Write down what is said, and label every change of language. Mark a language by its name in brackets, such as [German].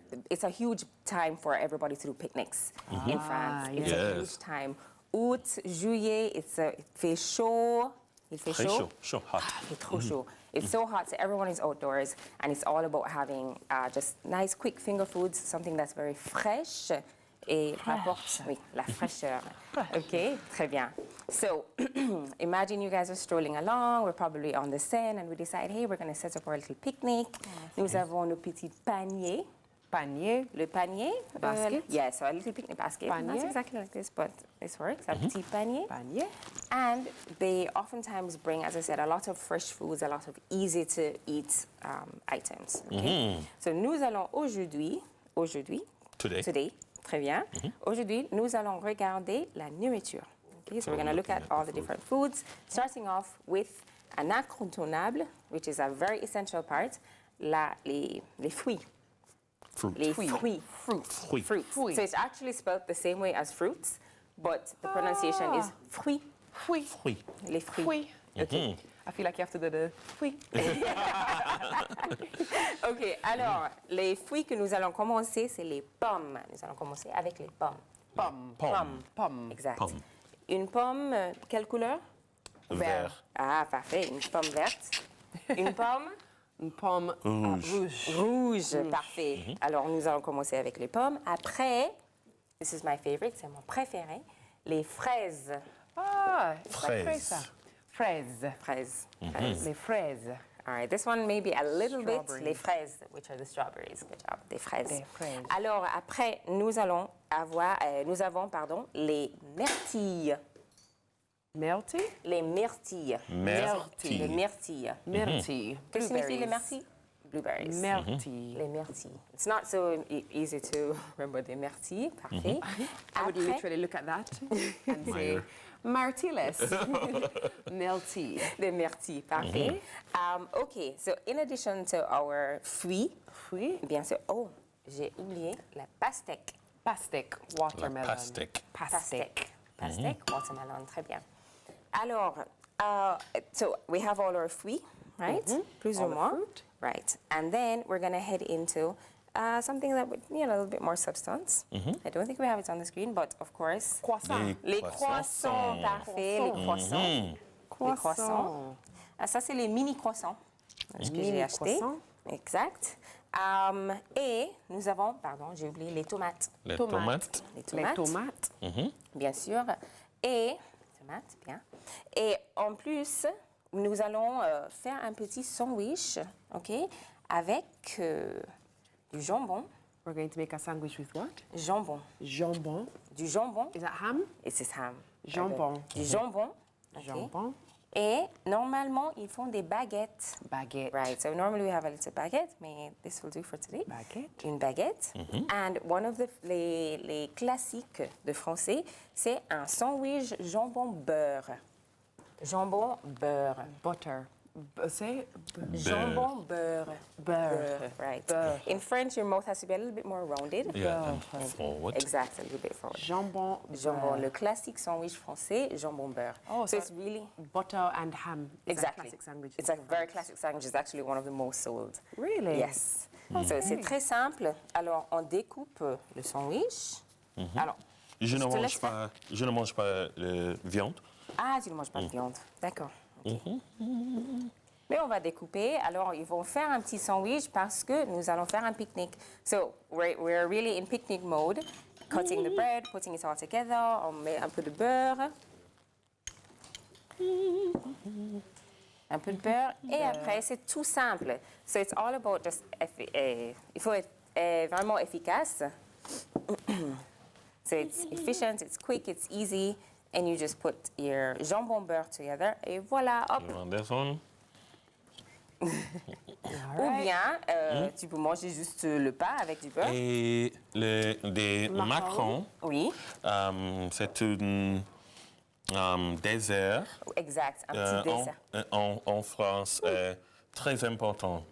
[English] it's a huge time for everybody to do picnics in France. It's a huge time. [French] Août, juillet, it fait chaud. Il fait chaud. Chaud, [English] hot. It's [French] trop chaud. [English] It's so hot, so everyone is outdoors, and it's all about having just nice, quick finger foods, something that's very fresh. [French] Et rapporte, oui, la fraîcheur. Okay, très bien. [English] So, imagine you guys are strolling along, we're probably on the Seine, and we decide, hey, we're going to set up our little picnic. [French] Nous avons nos petits paniers. Panier. Le panier. [English] Basket. Yeah, so a little picnic basket. [French] Panier. [English] Not exactly like this, but this works. [French] A petit panier. Panier. [English] And they oftentimes bring, as I said, a lot of fresh foods, a lot of easy-to-eat items. Okay? [French] So nous allons aujourd'hui, today, très bien. Aujourd'hui, nous allons regarder la nourriture. [English] Okay, so we're going to look at all the different foods, starting off with an incontournable, which is a very essential part, les fruits. Fruit. [French] Les fruits. [English] So it's actually spelled the same way as fruits, but the pronunciation is fruits. Fruit. [French] Les fruits. [English] Fruit. Okay. I feel like you have to do the fruit. [French] OK, alors, les fruits que nous allons commencer, c'est les pommes. Nous allons commencer avec les pommes. Pomme. Exact. Pomme. Une pomme, quelle couleur? Vert. Ah, parfait. Une pomme verte. Une pomme? Une pomme rouge. Rouge, parfait. Alors, nous allons commencer avec les pommes. Après, [English] this is my favorite, [French] c'est mon préféré, les fraises. Ah, Fraises. Fraises. Les fraises. [English] All right, this one may be a little bit, Strawberries. les fraises, which are the strawberries. Good job, des fraises. [French] Des fraises. Alors, après, nous avons, les myrtilles. Melty? Les myrtilles. Myrtilles. Les myrtilles. Myrtille. Que signifie les myrtilles? Blueberries. Myrtille. Les myrtilles. [English] It's not so easy to remember the myrtilles. [French] Parfait. [English] I would literally look at that and say, Martilles. Melty. [French] Les myrtilles. Parfait. [English] OK, so in addition to our fruits, [French] bien sûr, j'ai oublié la pastèque. Pastèque. Watermelon. Pastèque. Pastèque, watermelon, très bien. [English] Alors, so we have all our fruits, right? [French] Plus ou [English] All the [French] moins. [English] fruit. Right. And then we're going to head into something that would need a little bit more substance. I don't think we have it on the screen, but of course. [French] Croissant. Les croissants, parfait, les croissants. Les croissants. Ça, c'est les mini croissants que j'ai achetés. Exact. Et nous avons, j'ai oublié les tomates. Les tomates. Les tomates. Bien sûr. Et, tomates, bien. Et en plus, nous allons faire un petit sandwich, OK, avec du jambon. [English] We're going to make a sandwich with what? [French] Jambon. Jambon. Du jambon. [English] Is that ham? It is ham. [French] Jambon. Du jambon. Okay. Jambon. Et normalement, ils font des baguettes. Baguette. [English] Right, so normally we have a little baguette, [French] mais [English] this will do for today. [French] Baguette. Une baguette. [English] And one of [French] les classiques de français, c'est un sandwich jambon-beurre. Jambon-beurre. [English] Butter. Say? [French] Jambon beurre. Beurre. [English] Right. [French] Beurre. [English] In French, your mouth has to be a little bit more rounded. Yeah, and forward. Exactly, a little bit forward. [French] Jambon Jambon, beurre. le classique sandwich français, jambon beurre. [English] Oh, so it's really... butter and ham. Is that Exactly. classic sandwich. It's a very classic sandwich. It's actually one of the most sold. Really? Yes. So [French] c'est très simple. Alors, on découpe le sandwich. Alors, Je ne te mange laisse pas, je ne mange pas de viande. Ah, tu ne manges pas de viande. D'accord. Ok. Mais on va découper. Alors, ils vont faire un petit sandwich parce que nous allons faire un pique-nique. [English] So, we're really in picnic mode. Cutting the bread, putting it all together. [French] On met un peu de beurre. Un peu de beurre. Et après, c'est tout simple. [English] So, it's all about just... [French] il faut être vraiment efficace. [English] So, it's efficient, it's quick, it's easy. And you just put your jambon beurre together. [French] Et voilà, hop. [English] You want this one? [French] Ou bien, tu peux manger juste le pain avec du beurre. Et des macarons, Oui, c'est un dessert exact, un petit dessert. en France très important.